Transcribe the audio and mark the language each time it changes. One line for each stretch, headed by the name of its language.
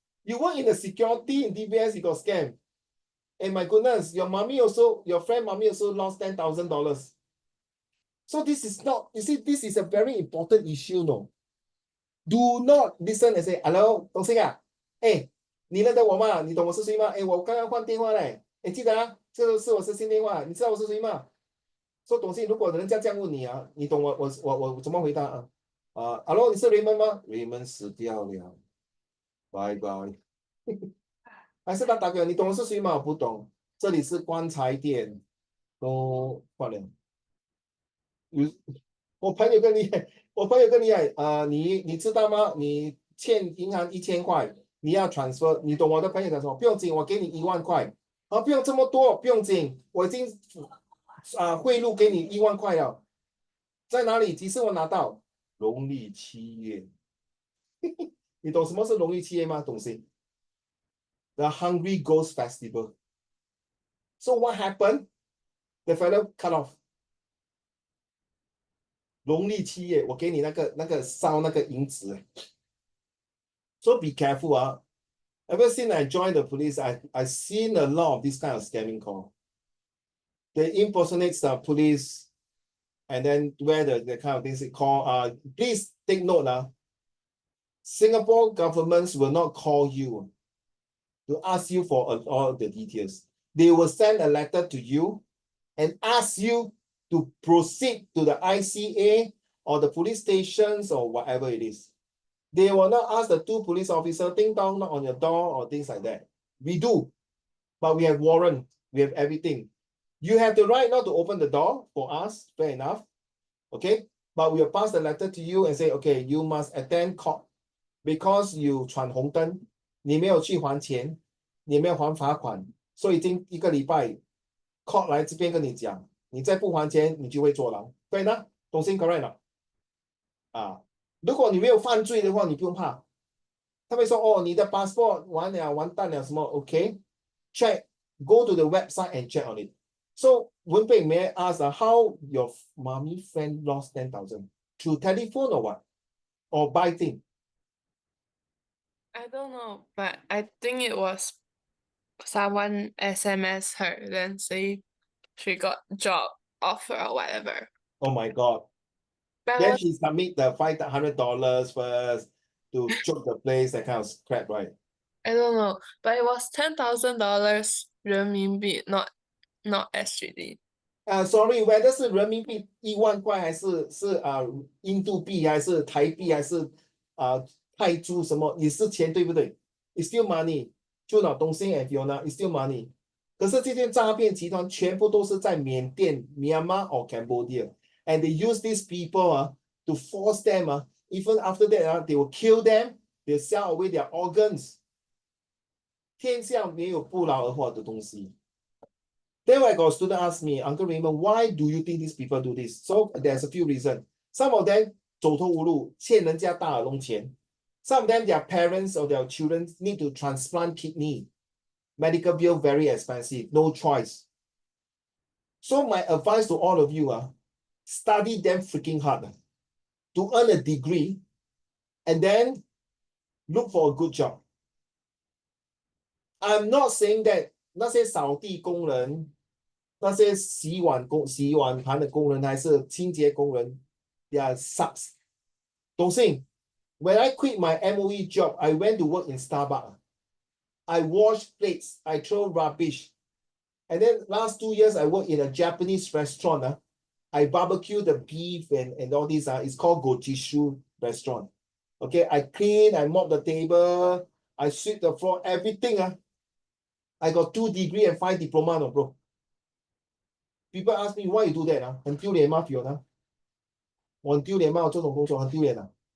English: You work in the security in DBS, you got scammed. And my goodness, your friend mommy also lost $10,000. So this is not, you see, this is a very important issue, no. Do not listen and say, hello,
Chinese: 董事啊，你认得我吗？你懂我是谁吗？我刚刚换电话嘞，记得这是我是新电话，你知道我是谁吗？说董事，如果人家这样问你你懂我怎么回答？Hello， 你是 Raymond 吗 ？Raymond 死掉了，拜拜。还是他打给我，你懂我是谁吗？我不懂，这里是棺材店，都换了。我朋友更厉害，你知道吗？你欠银行1000块，你要 transfer， 你懂我的朋友讲什么？不用紧，我给你1万块，不用这么多，不用紧，我已经汇入给你1万块了，在哪里？几时我拿到？农历7月，你懂什么是农历7月吗？懂谁 ？
English: The Hungry Ghost Festival. So what happened? The fellow cut off.
Chinese: 农历7月，我给你那个烧那个银子。
English: So be careful. Ever since I joined the police, I've seen a lot of this kind of scamming call. They impersonate the police, and then where the kind of things they call. Please take note. Singapore governments will not call you to ask you for all the details. They will send a letter to you and ask you to proceed to the ICA or the police stations or whatever it is. They will not ask the 2 police officers, ding dong, knock on your door or things like that. We do, but we have warrant, we have everything. You have the right not to open the door for us, fair enough, okay? But we will pass the letter to you and say, okay, you must attend court because you
Chinese: 闯红灯，你没有去还钱，你没有还罚款，所以已经1个礼拜 court 来这边跟你讲，你再不还钱，你就会坐牢，对呢？懂心 correct 了？如果你没有犯罪的话，你不用怕。他会说，你的 passport 完蛋了什么 ？
English: OK， check, go to the website and check on it. So, Wenpei, may I ask how your mommy friend lost 10,000 through telephone or what, or by thing? I don't know, but I think it was someone SMS her, then say she got job offer or whatever. Oh my God. But Then she submit the $500 first. to choke the place, that kind of crap, right? I don't know, but it was $10,000 renminbi, not SGD. Sorry, whether
Chinese: 是人民币1万块还是印度币还是台币还是泰铢什么，也是钱，对不对？
English: It's still money.
Chinese: 就那东西
English: and Fiona, it's still money.
Chinese: 可是这些诈骗集团全部都是在缅甸
English: Myanmar or Cambodia, and they use these people to force them even after that they will kill them, they sell away their organs.
Chinese: 天下没有不劳而获的东西。
English: Then I got a student ask me, Uncle Raymond, why do you think these people do this? So there's a few reasons. Some of them
Chinese: 走投无路，欠人家大耳窿钱。
English: Some of them, their parents or their children need to transplant kidney. Medical bill very expensive, no choice. So my advice to all of you study them freaking hard to earn a degree and then look for a good job. I'm not saying that
Chinese: 那些扫地工人、那些洗碗盘的工人还是清洁工人
English: they are sucks. Don't think. When I quit my MOE job, I went to work in Starbucks. I wash plates, I throw rubbish. And then last 2 years, I worked in a Japanese restaurant. I barbecue the beef and all this. It's called Gojishu restaurant. Okay, I clean, I mop the table, I sweep the floor, everything. I got 2 degrees and 5 diploma, no, bro. People ask me, why you do that?
Chinese: 很丢脸吗 Fiona? 我很丢脸吗？我这种工作很丢脸啊。